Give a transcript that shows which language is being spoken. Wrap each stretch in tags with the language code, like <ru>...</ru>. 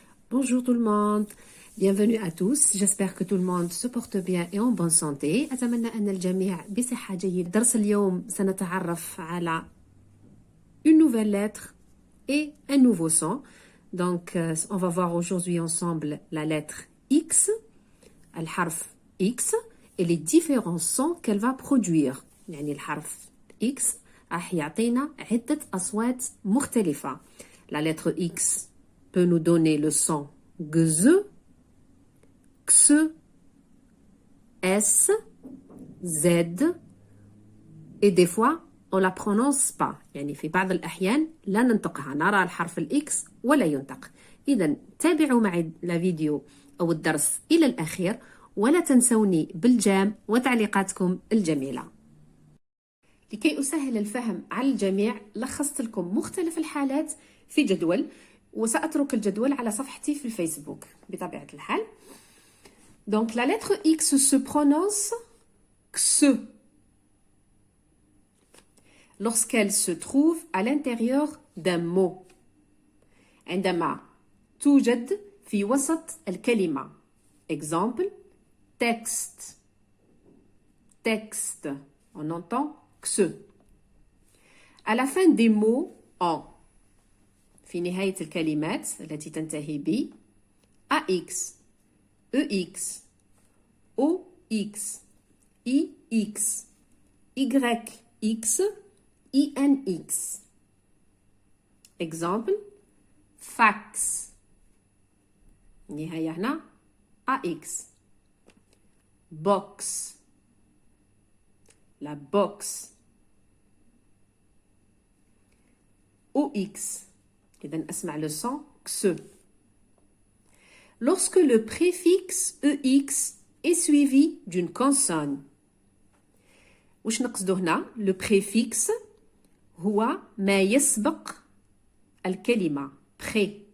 <fr>Bonjour tout le monde, bienvenue à tous, j'espère que tout le monde se porte bien et en bonne santé.</fr> <ar>أتمنى أن الجميع بصحة جيدة. درس اليوم سنتعرف على</ar> <fr>une nouvelle lettre et un nouveau son. Donc, on va voir aujourd'hui ensemble la lettre X,</fr> <ar>الحرف X,</ar> <fr>et les différents sons qu'elle va produire.</fr> <ar>يعني الحرف X راح يعطينا عدة أصوات مختلفة.</ar> <fr>La lettre X peut nous donner le son GZ, X, S, Z, et des fois on la prononce pas.</fr> <ar>يعني في بعض الأحيان لا ننطقها، نرى الحرف الإكس ولا ينطق. إذا تابعوا معي الفيديو أو الدرس إلى الأخير، ولا تنسوني بالجام وتعليقاتكم الجميلة. لكي أسهل الفهم على الجميع لخصت لكم مختلف الحالات في جدول، وسأترك الجدول على صفحتي في الفيسبوك بطبيعة الحال.</ar> <fr>Donc la lettre X se prononce X lorsqu'elle se trouve à l'intérieur d'un mot.</fr> <ar>عندما توجد في وسط الكلمة.</ar> <fr>Exemple, texte. Texte. On entend X. À la fin des mots en</fr> <ar>في نهاية الكلمات التي تنتهي ب</ar> <fr>AX, EX, OX, IX, YX, INX. Exemple, fax.</fr> <ar>نهاية هنا AX.</ar> <fr>Box. La box. OX.</fr> <ar>إذن أسمع</ar> <fr>le son X. Lorsque le préfixe EX est suivi d'une consonne.</fr> <ar>وش نقصده هنا؟ Le préfixe هو ما يسبق الكلمة pré.</ar>